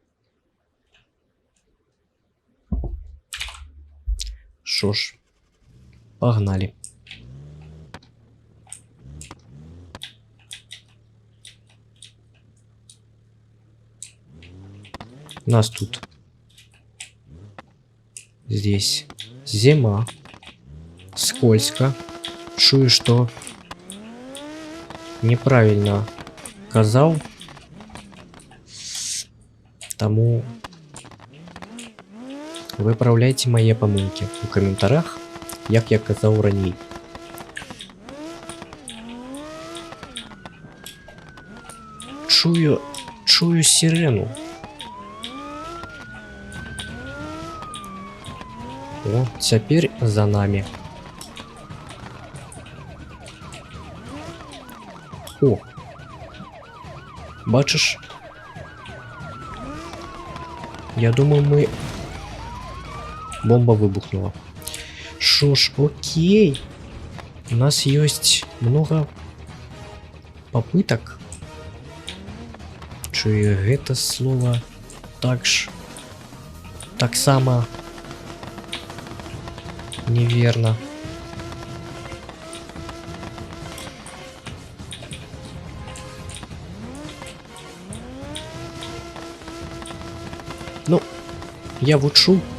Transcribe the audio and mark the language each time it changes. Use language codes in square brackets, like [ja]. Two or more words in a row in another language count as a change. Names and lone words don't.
[be] Шо ж, пагналі. [ru] Нас тут здесь зима, скользко. [be] Чую, [ru] что неправильно [be] казаў, таму выпраўляйце мае памылкі у каментарах, як я казаў раней. Чую сирену. О, цяпер за нами. О, бачыш? Я думаю, мы... Бомба выбухнула. Шо ж, окей. [ru] У нас есть много попыток. [be] Чую гэта слово таксама неверно. Ну, я вучу.